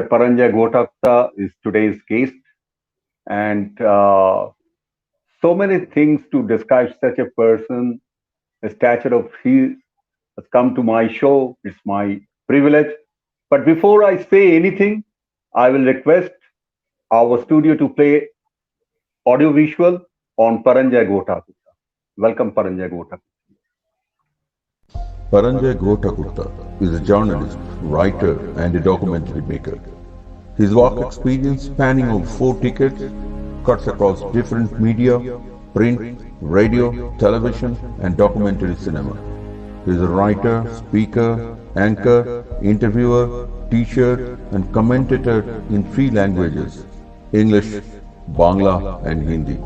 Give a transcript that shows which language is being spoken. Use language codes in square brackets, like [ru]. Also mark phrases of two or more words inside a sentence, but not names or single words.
[en] Paranjay Guha Thakurata is today's guest, and so many things to describe such a person. A stature of he has come to my show. It's my privilege. But before I say anything, I will request our studio to play audio visual on Paranjay Guha Thakurata. Welcome, Paranjay Guha Thakurata. Paranjay Guha Thakurata is a journalist, writer, and a documentary maker. His work experience, spanning over 4 decades, cuts across different media: print, radio, television, and documentary cinema. He is a writer, speaker, anchor, interviewer, teacher, and commentator in 3 languages: English, Bangla, and Hindi.